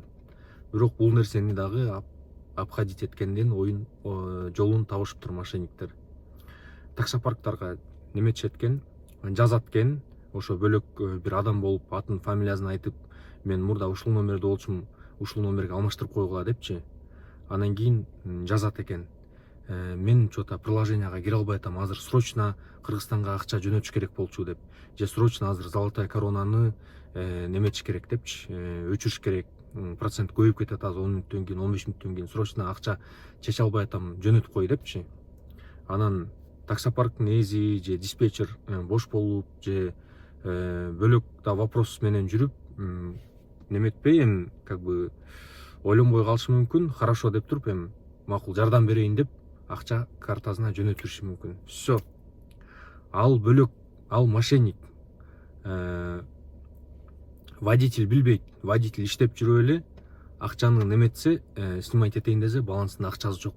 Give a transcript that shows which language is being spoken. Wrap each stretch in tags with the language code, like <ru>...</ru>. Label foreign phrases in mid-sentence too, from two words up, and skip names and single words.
<ky>Бирок бул нерсени дагы обходить эткенден жолун табышыптыр мошенниктер. Таксопарктарга неметишет экен, жазат экен, ошо бөлөк бир адам болуп, атын, фамилиясын айтып, мен мурда ушул номерде болчумун, ушул номерге алмаштырып койгула депчи. Анан кийин жазат экен, мен что-то приложенияга кире албай атам, азыр срочно Кыргызстанга акча жөнөтүш керек болчу деп, же срочно азыр золотая коронаны неметиш керек депчи, өчүрүш керек, процент көбөйүп кетет, азыр 10 мүнөттөн кийин, 15 мүнөттөн кийин срочно акча чече албай атам, жөнөтүп кой депчи. Анан таксопарктын ээси же диспетчер бош болуп, же бөлөк да вопрос менен жүрүп, неметпей, эми</ky> <ru>как бы</ru> <ky>ойлонбой калышы мүмкүн, хорошо деп туруп, эми макул жардам берейин деп акча картасына жөнөтүшү мүмкүн. Все. Ал бөлөк, ал мошенник. Водитель билбейт, водитель иштеп жүрүп эле акчаны неметсе, снимать этейин десе, балансында акчасы жок.</ky>